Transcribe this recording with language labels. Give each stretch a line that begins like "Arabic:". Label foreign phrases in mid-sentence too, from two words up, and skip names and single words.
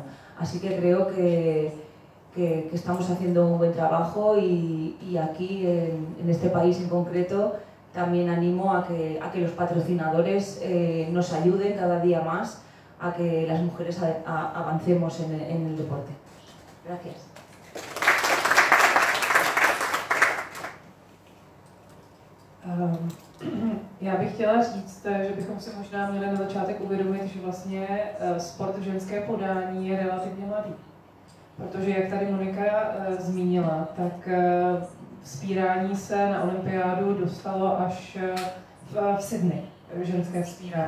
Spanish: Así que creo que estamos haciendo un buen trabajo y aquí, en este país en concreto, también animo a que los patrocinadores nos ayuden cada día más a que las mujeres avancemos en el deporte. Gracias.
Czech: Já bych chtěla říct, že bychom si možná měli na začátek uvědomit, že vlastně sport ženské podání je relativně mladý. Protože, jak tady Monika zmínila, tak vzpírání se na olympiádu dostalo až v Sydney, ženské vzpírání.